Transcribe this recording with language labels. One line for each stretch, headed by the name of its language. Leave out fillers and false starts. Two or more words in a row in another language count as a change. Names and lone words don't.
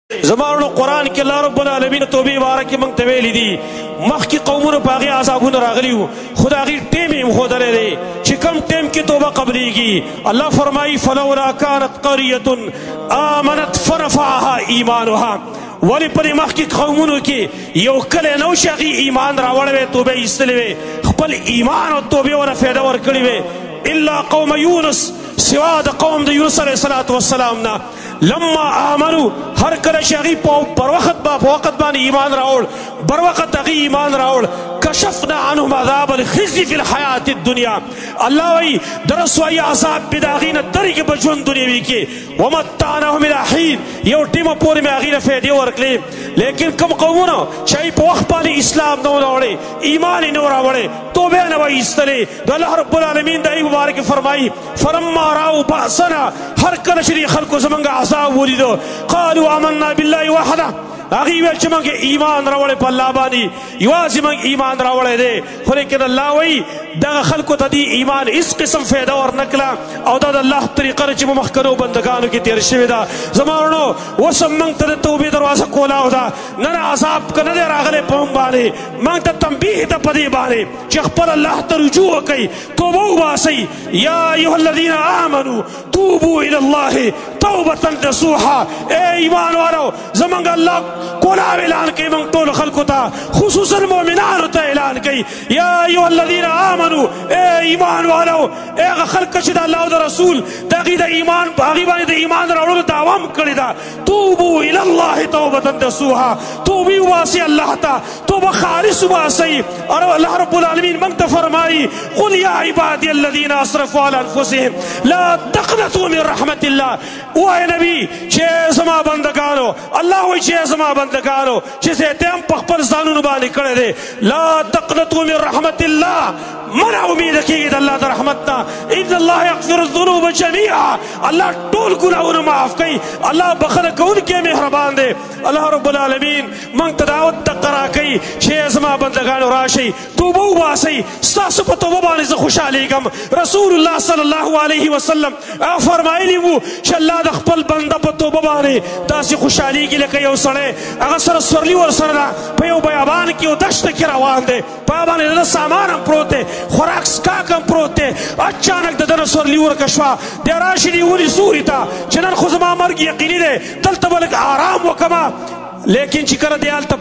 Pashto: زمانو قرآن کې الله رب العالمین توبې باره کې موږ ته ویلي دي مخکې قومونو په هغې عذابونه راغلي وو خو د هغې ټیم یې ښودلی دی چې کوم ټیم کې توبه قبلیږي الله فرمایي
Arabic: فلولا کانت قریة آمنت فرفعها ایمانها
Pashto: ولی پر مخکې قومونو کې یو کلی نه و چې هغې ایمان راوړی وی توبه یې ایستلی وی خپل ایمان او توبې ورته فایده ورکړې وی
Arabic: الا قوم یونس
Pashto: سوا د قوم د یونس علیه السلام نه
Arabic: لما آمنو
Pashto: هر کله چې هغې په وخت باندې ایمان راوړ بر وخت هغې ایمان راوړ
Arabic: کشفنا عنهم عذاب الخزي في الحیاة الدنیا
Pashto: الله وایي د رسوایي عذاب مې د هغې نه درېږي په ژوند دنیوي کې
Arabic: ومتعناهم الی حین
Pashto: یو ټیمه پورې مې هغې نه فایدې ورکړې لیکن کوم قومونه چې هغې په وخت باندې اسلام نه و راوړی ایمان یې نه و راوړی توبې نه و ایستلې نو الله رب العالمین د هغې مبارکې فرمایي
Arabic: فلما راو بأسنا
Pashto: هر کله چې دې خلکو زموږ عذاب ولیدو
Arabic: قالوا آمنا بالله وحده
Pashto: هغې ویل چې موږ ایمان راوړی په الله باندې یوازې موږ ایمان راوړی دی خو لیکن الله وایي دغه خلکو ته دې ایمان هېڅ قسم فایده ورنکړه او دا د الله طریقه ده چې په مخکنو بندګانو کې تېر شوې ده زما وروڼو اوس هم موږ ته د توبې دروازه کولاو ده نن عذاب که نه دی راغلی په موږ باندې موږ ته تنبیه ده په دې باندې چې خپل الله ته رجوع وکئ توبه وباسئ
Arabic: یا ایها الذین آمنوا توبوا الی الله توبة نصوحا
Pashto: اے ایمان والو زمونږ الله کولاو اعلان کوي موږ ټولو خلکو ته خصوصا مؤمنانو ته اعلان کوي
Arabic: یا ایها الذین آمنوا
Pashto: اے ایمان والو اے هغه خلک چې د الله او د رسول د هغې د ایمان په هغې باندې د ایمان راوړلو دعوا م کړې ده
Arabic: توبوا الی الله توبة نصوحا
Pashto: توبې وباسئ الله ته توبه خالص وباسئ او الله رب العالمین موږ ته فرمایي
Arabic: قل یا عبادي الذین اسرفوا علی انفسهم لا تقنطوا من رحمة الله
Pashto: وای نبی چې زما بندگانو الله وایي چې زما بندگانو چې زیاتې هم په خپل ځانونو باندې کړی دی
Arabic: لا تقنطوا من رحمة الله
Pashto: منع امید کېږي د الله د رحمت نه
Arabic: ان الله یغفر الذنوب جمیعا
Pashto: الله ټول ګناهونه معاف کوي الله بخښنه کوونکی مهربان دی الله رب العالمین موږ ته دعوت دقه راکوي چې زما بندگانو راشئ توبه وباسئ ستاسو په توبه باندې زه خوشحالیږم رسول الله صلی الله علیه وسلم فرمایلي وو چې الله د خپل بنده په توبه باندې داسې خوشحالیږي لکه یو سړی هغه سره سورلي ورسره ده په یو بیابان کې یو دشته کې روان دی په هغه باندې د سامان هم پروت دی خوراک څښاک هم پروت دی اچانک د ده نه سورلي ورکه شوه دی راشي دې ونې سوري ته چې نن خو زما مرګ یقیني دی دلته به لږ آرام وکړمه لیکن چې کله دی هلته